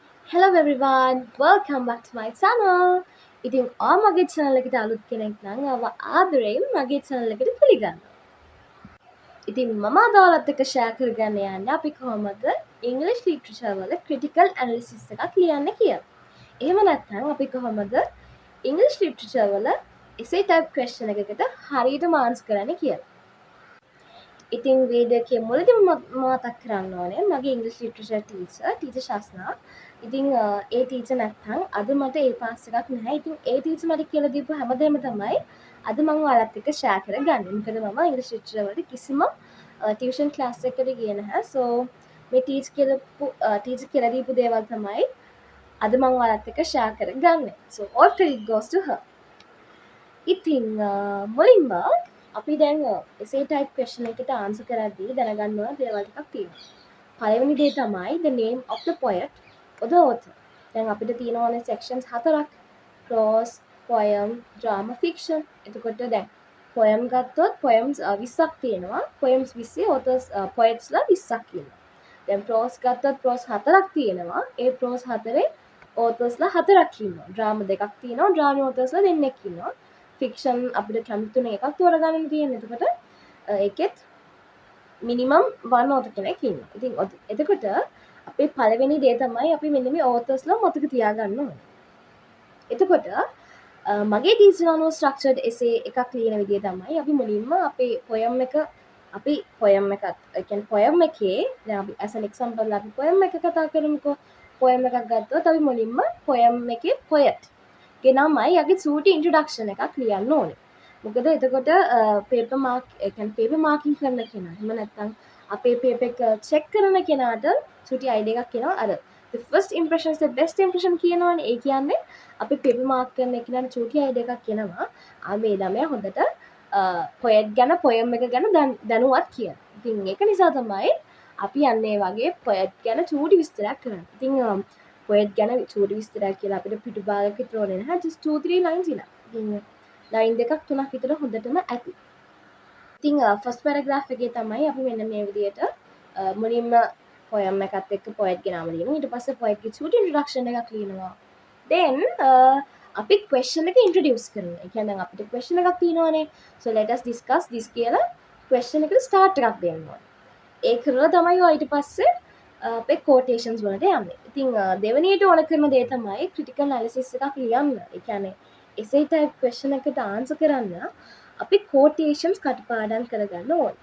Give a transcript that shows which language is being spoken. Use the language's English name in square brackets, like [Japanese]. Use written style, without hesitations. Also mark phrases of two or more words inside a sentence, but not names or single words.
[English] Hello everyone, welcome back to my channel. [Sinhala] ඉතින් මගේ channel එකට අලුත් කෙනෙක් නම් ආදරයෙන් මගේ channel එකට පිළිගන්නවා. ඉතින් මම අද ඔයාලත් එක්ක share කරගන්න යන්නේ අපි කොහොමද [English] English literature [Sinhala] වල [English] critical analysis [Sinhala] එකක් ලියන්නේ කියලා. එහෙම නැත්නම් අපි කොහොමද [English] English literature [Sinhala] වල [English] essay type question [Sinhala] එකකට හරියටම answer කරන්නේ කියලා. ඉතින් වීඩියෝ එකේ මුලදීම මතක් කරන්න ඕනේ මගේ [English] English literature teacher [Sinhala] ශාස්නා. ඉතින් ඒ ටීචර් නැත්නම් අද මට ඒ පාස් එකක් නැහැ. ඉතින් ඒ ටීචර් මට කියලා දීපු හැමදේම තමයි අද මම ඔයාලත් එක්ක ෂෙයා කරගන්නේ. මොකද මම [English] English literature [Sinhala] වලට කිසිම [English] tuition class [Sinhala] එකකට ගියේ නැහැ. සෝ මේ ටීචර් කියලා දීපු දේවල් තමයි අද මම ඔයාලත් එක්ක ෂෙයා කරගන්නේ. [English] So all credit goes to her. [Sinhala] ඉතින් මුලින්ම අපි දැන් [English] essay type question [Sinhala] එකට answer කරද්දී දැනගන්න ඕන දේවල් ටිකක් තියෙනවා. පළවෙනි දේ තමයි [English] the name of the poet or the author. [Sinhala] දැන් අපිට තියෙනවානේ sections හතරක්. [English] prose, poem, drama, fiction. [Sinhala] එතකොට දැන් poem ගත්තොත් poems 20ක් තියෙනවා. [English] poems 20 authors poetsලා [Sinhala] 20ක් ඉන්නවා. දැන් prose ගත්තොත් prose හතරක් තියෙනවා. ඒ prose හතරේ authors ලා හතරක් ඉන්නවා. drama දෙකක් තියෙනවා. [English] drama authors [Sinhala] ලා දෙන්නෙක් ඉන්නවා. ෆික්ෂන් අපිට කැමති තුන එකක් තෝරගන්න තියෙනවා. එතකොට ඒකෙත් [English] minimum one author [Sinhala] කෙනෙක් ඉන්නවා. ඉතින් එතකොට අපේ පළවෙනි දේ තමයි අපි මෙන්න මේ authors ලා මතක තියාගන්න ඕනේ. එතකොට මගේ ටීචර් අනුව [English] structured essay [Sinhala] එකක් ලියන විදිය තමයි අපි මුලින්ම අපේ poem එක අපි poem එකත් ඒ කියන්නේ poem එකේ දැන් අපි [English] as an example [Sinhala] අපි poem එක කතා කරමුකෝ. poem එකක් ගත්තොත් අපි මුලින්ම poem එකේ poet ගෙනමයි යගේ චූටි ඉන්ට්‍රොඩක්ෂන් එකක් ලියන්න ඕනේ. මොකද එතකොට [English] paper mark [Sinhala] ඒ කියන්නේ [English] paper marking [Sinhala] කරන කෙනා එහෙම නැත්නම් අපේ පේපර් එක චෙක් කරන කෙනාට චූටි අයිඩියා එකක් එනවා. අර [English] the first impression is the best impression [Sinhala] කියනවනේ. ඒ කියන්නේ අපි [English] paper mark [Sinhala] කරන කෙනාට චූටි අයිඩියා එකක් එනවා. මේ ළමයා හොඳට පොයට් ගැන පොයම් එක ගැන දැනුවත් කියලා. ඉතින් ඒක නිසා තමයි අපි යන්නේ වගේ පොයට් ගැන චූටි විස්තරයක් කරන්නේ. ඉතින් පොයට් ගැන චූටි විස්තරයක් කියලා අපිට පිටු භාගයක තෝරන්නේ නැහැ. [English] just 2-3 lines ඉන්න. [Sinhala] ඉතින් ලයින් දෙකක් තුනක් විතර හොඳටම ඇති. ඉතින් [English] first paragraph [Sinhala] එකේ තමයි අපි මෙන්න මේ විදිහට මුලින්ම පොයම් එකත් එක්ක පොයට් ගේ නම ලියනවා. ඊට පස්සේ පොයට් ගේ චූටි ඉන්ට්‍රොඩක්ෂන් එකක් ලියනවා. then අපි question එක introduce කරනවා. ඒ කියන්නේ අපිට question එකක් තියෙනවානේ. [English] so let us discuss this කියලා question එකට start [Sinhala] එකක් දෙන්න ඕනේ. ඒ කරලා තමයි ඔය ඊට පස්සේ අපේ quotations වලට යන්නේ. ඉතින් දෙවෙනියට ඕන කරන දේ තමයි [English] critical analysis [Sinhala] එකක් ලියන්න. ඒ කියන්නේ [English] essay type question [Sinhala] එකට answer කරන්න අපි quotations කටපාඩම් කරගන්න ඕනේ.